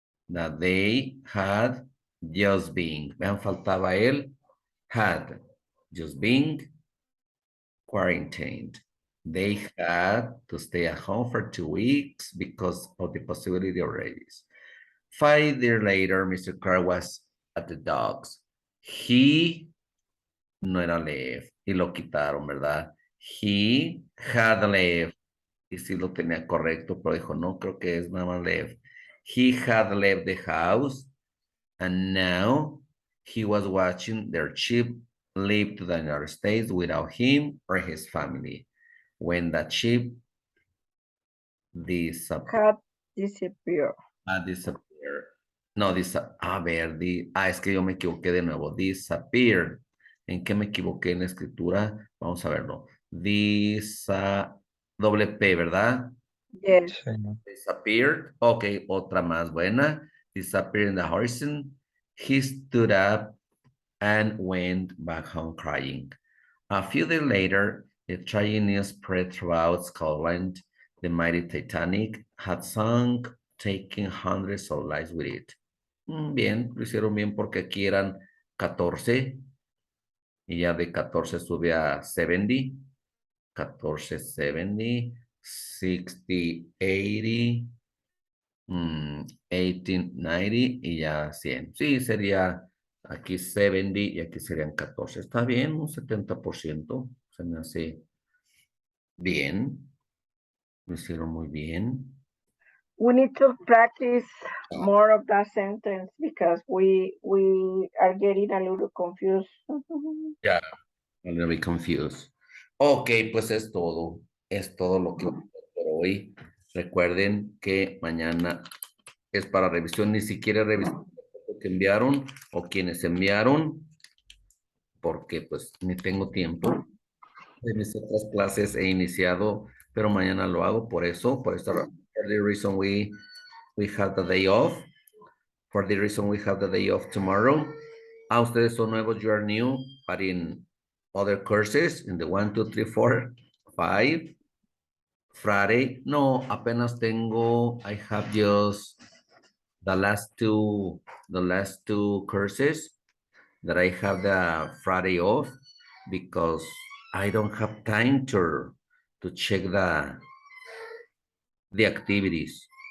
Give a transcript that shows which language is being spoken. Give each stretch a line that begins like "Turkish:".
English: That they had just been. Vean, faltaba el had just been quarantined. They had to stay at home for 2 weeks because of the possibility of rabies. 5 years later, Mr. Carr was at the dogs.
Spanish: He no era left y lo quitaron, ¿verdad? He had left. Y sí lo tenía correcto, pero dijo, no, creo que es nada más left.
English: He had left the house and now he was watching their ship leave to the United States without him or his family. When that ship Had disappeared. disappeared.
Spanish: No, a ver, es que yo me equivoqué de nuevo. Disappeared. ¿En qué me equivoqué en la escritura? Vamos a verlo. Doble P, ¿verdad?
English: Yes.
Spanish: Sí. Disappeared. Ok, otra más buena.
English: Disappeared in the horizon. He stood up and went back home crying. A few days later, the tragic news spread throughout Scotland. The mighty Titanic had sunk, taking hundreds of lives with it.
Spanish: Bien, lo hicieron bien porque aquí eran 14 y ya de 14 sube a 70. 14, 70, 60, 80, 1890 y ya 100. Sí, sería aquí 70 y aquí serían 14. Está bien, un 70%. Se me hace bien. Lo hicieron muy bien.
English: We need to practice more of that sentence because we are getting a little confused. Ya, a little bit confused.
Spanish: Ok, pues es todo. Es todo lo que vamos a hacer por hoy. Recuerden que mañana es para revisión. Ni siquiera revisar lo que enviaron o quienes enviaron, porque pues ni tengo tiempo. De mis otras clases he iniciado, pero mañana lo hago por eso, por esta razón.
English: For the reason we have the day off. For the reason we have the day off tomorrow. Ustedes son nuevos, you are new, but in other courses, in the 1, 2, 3, 4, 5, Friday, no, apenas tengo, I have just the last two courses that I have the Friday off because I don't have time to check the activities.